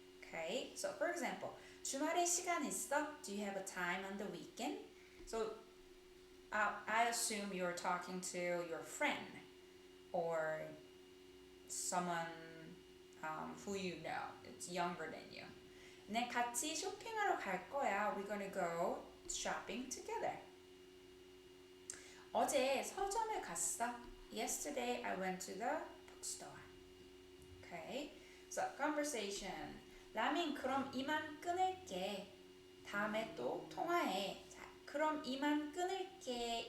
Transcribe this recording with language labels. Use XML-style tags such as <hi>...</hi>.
<en>Okay, so for example,</en> <ko>주말에 시간 있어?</ko> <en>Do you have a time on the weekend? So I assume you're talking to your friend or someone who you know, it's younger than you.</en> <ko>네, 같이 쇼핑하러 갈 거야.</ko> <en>We're gonna go shopping together.</en> <ko>어제 서점에 갔어.</ko> <en>Yesterday I went to the bookstore. Okay, so conversation.</en> <ko>라민, 그럼 이만 끊을게. 다음에 또 통화해. 그럼 이만 끊을게.</ko>